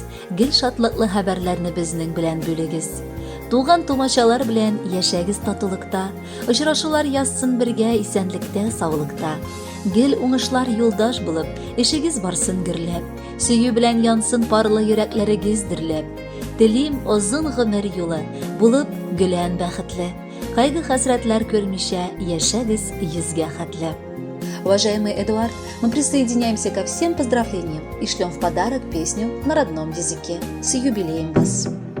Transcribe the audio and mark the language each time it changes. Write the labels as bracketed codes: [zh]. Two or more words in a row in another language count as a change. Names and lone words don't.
[tt] Гел шатлыклы хәбәрләрне безнең белән бүлегез. Туган тумачалар белән яшәгез татулыкта, очрашулар язсын бергә исәнлектә, саулыкта. Гел уңышлар юлдаш булып, эшегез барсын гөрләп, сөю белән янсын парлы йөрәкләрегез дөрләп. Телим озын гомер юлы булып гөлән бәхетле. Кайгы-хәсрәтләр күрмичә яшәгез йөзгә хәтле. [ru] Уважаемый Эдуард, мы присоединяемся ко всем поздравлениям и шлем в подарок песню на родном языке. С юбилеем вас!